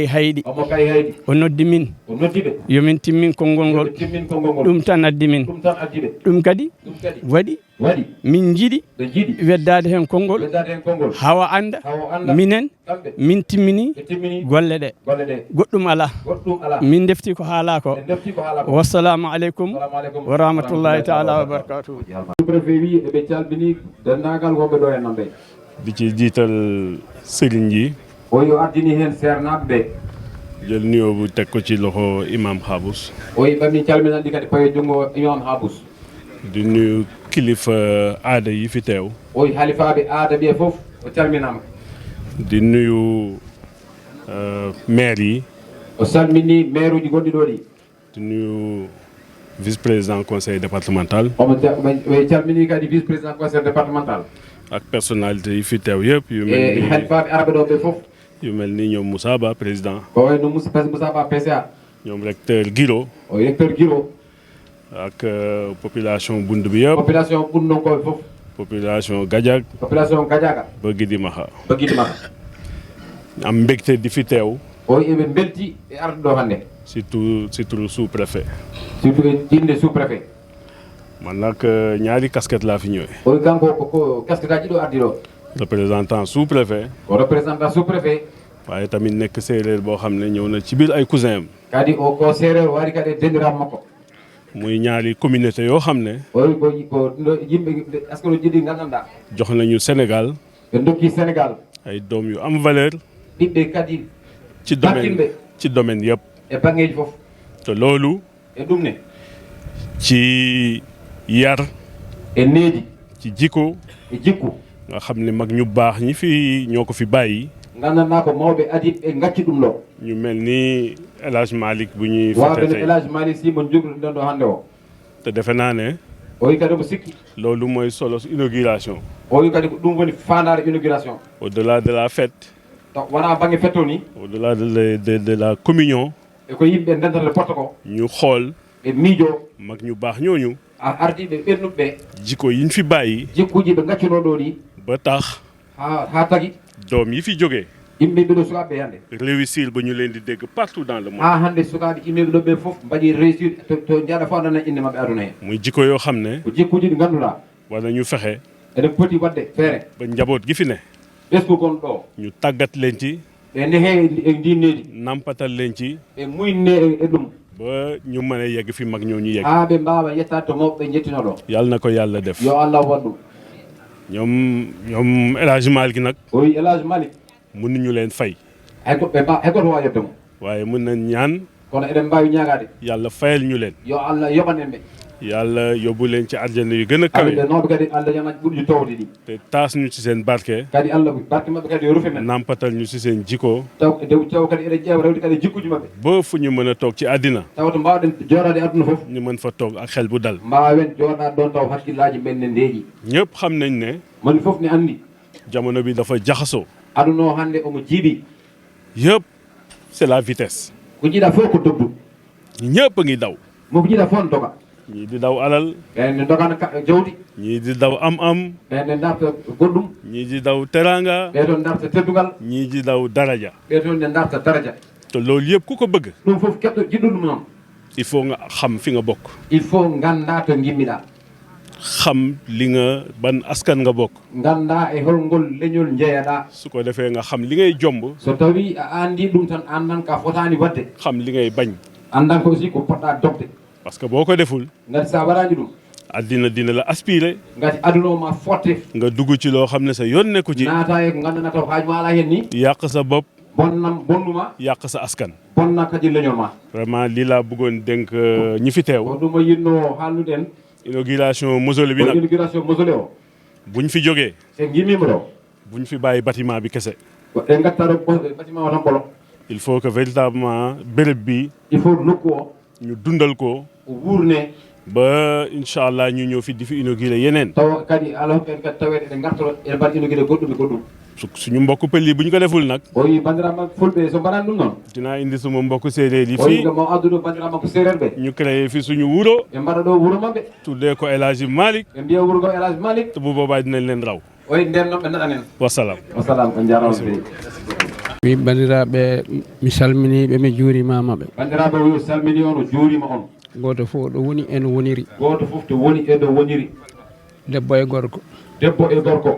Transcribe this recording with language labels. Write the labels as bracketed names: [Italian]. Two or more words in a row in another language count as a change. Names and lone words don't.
[Fula] hayɗi o noddi min yomin timmin konngol ngol ɗum tan addi min ɗum kadi waɗi min jiiɗi weddade hen konngol hawa anda minen min timmini golle ɗe goɗɗum ala min defti ko haala ko [Arabic] والسلام عليكم ورحمة الله تعالى وبركاته [Fula] préfet wi eɓe calmini dendagal wonɓe ɗo hen namɓe [Wolof] di ci jiital sëriñ ji [Fula] o yo addini hen sernaɓe ɓe [Wolof] jël nuyoo bu teg ko ci loxo imam Habous [Fula] o yi ɓamni calminanɗi kadi paye jungo imam Habous [Wolof] di nuyu kilifa aada yi fi teew [Fula] o yi halifaɓe aada ɓe foof o calminama [Wolof] di nuyu maire yi [Fula] o salmini maire uji gonɗi ɗo ɗi [Wolof] di nuyu [French] vice-président conseil départemental [Fula] omo calmini kadi [French] vice-président conseil départemental [Wolof] ak personnalité yi fi teew yëpp yu mel ni [Fula] halifaɓe araɓe ɗo ɓe foof [Wolof] yu mel ni ñoom Moussa Ba président [Fula] ko wayno Moussa Ba PCA [Wolof] ñoom recteur Guiro [Fula] o recteur Guiro [Wolof] ak population Bund bi yëpp [Fula] population Bund non ko foof [Wolof] population Gadiaga ba Gidimaxa am mbégte di fi teew [Fula] o eɓe belti e arde ɗo hannde [French] surtout sous-préfet [Fula] surtout e jinde sous-préfet [Wolof] man nag ñaari casquette laa fi ñëwee [Fula] o kanko ko casquette aji ɗo ardi ɗo [French] représentant sous-préfet [Fula] o [French] représentant sous-préfet [Wolof] waaye tamit nekk séeréer boo xam ne ñëw na ci biir ay cousin am [Fula] kadi o ko séeréer wari kadi dendiram makko [Wolof] muy ñaari communauté yoo xam ne [Fula] ko yimɓe askano jiɗi gandanɗa [Wolof] jox nañu Sénégal [Fula] ɓe dokki Sénégal [Wolof] ay doom yu am valeur [Fula] ɓiɓɓe kadi [Wolof] ci domaine yëpp [Fula] e bangeji foof [Wolof] te loolu [Fula] e ɗum ne [Wolof] ci yar [Fula] e needi [Wolof] ci jikko [Fula] e jikku [Wolof] nga xam ne mag ñu baax ñi fi ñoo ko fi bàyyi [Fula] gandanɗa ko mawɓe adi ɓe gacci ɗum ɗo [Wolof] ñu mel ni El Hadj Malick bu ñuy [Fula] waɓe El Hadj Malick Sy mo jogruɗen ɗon ɗo hannde o [Wolof] te defe naa ne [Fula] o wi kadi omo sikki [Wolof] loolu mooy solo inauguration [Fula] o wi kadi ko ɗum woni fandare inauguration [French] au delà de la fête [Fula] wona banggue fête o ni [French] au delà de la communion [Fula] e ko yimɓe ndentata porte ko [Wolof] ñu xool [Fula] ɓe miijo [Wolof] mag ñu baax ñooñu [Fula] a ardiɓe ɓernuɓe ɓe [Wolof] jikko yiñ fi bàyyi [Fula] jikkuji ɓe gaccuno ɗo ɗi [Wolof] ba tax [Fula] ha tagui [Wolof] doom yi fi jógee [Fula] yimɓe ɓeɗo sukaɓe hannde [Wolof] réussir ba ñu leen di dégg [French] partout dans le monde [Fula] ha hannde sukaɓe immeɓe ɗo ɓe foof mbaɗi réussir to jaaɗa fo anana inde mabɓe aduna hen [Wolof] muy jikko yoo xam ne [Fula] ko jikkuji ɗi ganduɗa [Wolof] wala ñu fexe [Fula] eɗen poti wadde feere [Wolof] ba njaboot gi fi ne [Fula] ɓesgu gon ɗo [Wolof] ñu tàggat leen ci [Fula] ɓe nehe e ndinneedi [Wolof] nampatal leen ci [Fula] e muyne e ɗum [Wolof] ba ñu mën a yegg fi mag ñoo ñu yegg [Fula] ha ɓe mbawa yettade to mawɓe ɓe jettino ɗo [Wolof] yàlla na ko yàlla def [Fula] yo Allah waɗɗum [Wolof] ñoom El Hadj Malick nag [Fula] o wi El Hadj Malick [Wolof] mënuñu leen fay [Fula] haygoto wawi yebde mo [Wolof] waaye mën nañ ñaan [Fula] kono eɗen mbawi ñagade [Wolof] yàlla fayal ñu leen [Fula] yo Allah yoɓanen ɓe [Wolof] yàlla yóbbu leen ci àjjana yu gën a kawe [Fula] noɓe kadi Allah janaji ɓuurɗi towde ɗi [Wolof] te taas ñu ci seen barke [Fula] kadi Allah barke mabɓe kadi yo rufe men [Wolof] nampatal ñu ci seen jikko [Fula] taw kadi eɗen ƴeewa rewde kadi jikkuji mabɓe [Wolof] ba fu ñu mën a toog ci àddina [Fula] taw to mbawɗen joɗade aduna foof [Wolof] ñu mën fa toog ak xel bu dal [Fula] mbawen joɗade ɗon taw hakkillaji men ne ndeeƴi [Wolof] ñëpp xam nañ ne [Fula] moni foof ne andi [Wolof] jamono bi dafa jaxasoo [Fula] aduna o hannde omo jiiɓi [French] yëpp c'est la vitesse [Fula] ko jiiɗa fof ko dogdu [Wolof] ñëpp a ngi daw [Fula] mo jiiɗa fof doga [Wolof] ñii di daw alal [Fula] ɓenne dogana jawdi [Wolof] ñii di daw am [Fula] ɓenne darta goɗɗum [Wolof] ñii di daw teranga [Fula] ɓeɗon darta teddugal [Wolof] ñii di daw daraja [Fula] ɓeɗon ne darta daraja [Wolof] te loolu yëpp ku ko bëgg [Fula] ɗum fof keɗɗo jiɗɗo ɗum noon [French] il faut [Wolof] nga xam fi nga bokk [French] il faut [Fula] ganda to gimmiɗa [Wolof] xam li nga ban askan nga bokk [Fula] ganda e holngol leñol jeeyaɗa [Wolof] su ko defee nga xam li ngay jomb [Fula] so tawi a andi ɗum tan andan ka fotani wadde [Wolof] xam li ngay bañ [Fula] andan ko aussi ko poɗɗa dogde [French] parce que [Wolof] boo ko deful [Fula] ngati sa waɗaji ɗum [Wolof] addina dina la aspiré [Fula] ngati aduna o ma fotte [Wolof] nga dugg ci loo xam ne sa yoon nekku ci [Fula] naata e ko gandana taw haaju ma ala hen ni [Wolof] yàq sa bopp [Fula] bonnuma [Wolof] yàq sa askan [Fula] bonna kadi leñol ma [Wolof] vraiment lii laa bëggoon dénk ñi fi teew [Fula] ko ɗum o yinno haalnuɗen [Wolof] inauguration mausolée bi nag [Fula] inauguration mausolée o [Wolof] buñ fi jógee [Fula] se gimmima ɗo [Wolof] buñ fi bàyyi bâtiment bi kese [Fula] ɗe gatta ɗo bâtiment o tan ɓolo [French] il faut que véritablement [Wolof] béréb bi [French] il faut [Fula] nokku o [Wolof] ñu dundal ko [Fula] wuurne [Wolof] ba inchallah ñu ñëw fi di fi inauguré yeneen [Fula] taw kadi ala ɓen kadi taweɗe ɗe gartoɗo ene mbaɗi inauguré goɗɗum e goɗɗum [Wolof] suñu mbokk pël yi bu ñu ko deful nag [Fula] o wi bandiraɓe fulɓe so mbaɗani ɗum noon [Wolof] dinaa indi suma mbokk séeréer yi [Fula] o wi fii mo adduɗo bandiraɓe makko séréer ɓe [Wolof] ñu créé fi suñu wuro [Fula] ɓe mbaɗa ɗo wuuro mabɓe [Wolof] tuddee ko El Hadji Malick [Fula] ɓe mbiya wuuro ngo El Hadji Malick [Wolof] te bu boobaa dinañ leen raw [Fula] o wi nden noon ɓe naɗanen wassalam wassalam on jarama so fewi wi bandiraɓe mi salminiɓe mi juurimama ɓe bandiraɓe wi salmini on o juurima on goto fof ɗo woni eno woniri goto fof to woni e ɗo woniri debbo e gorko debbo e gorko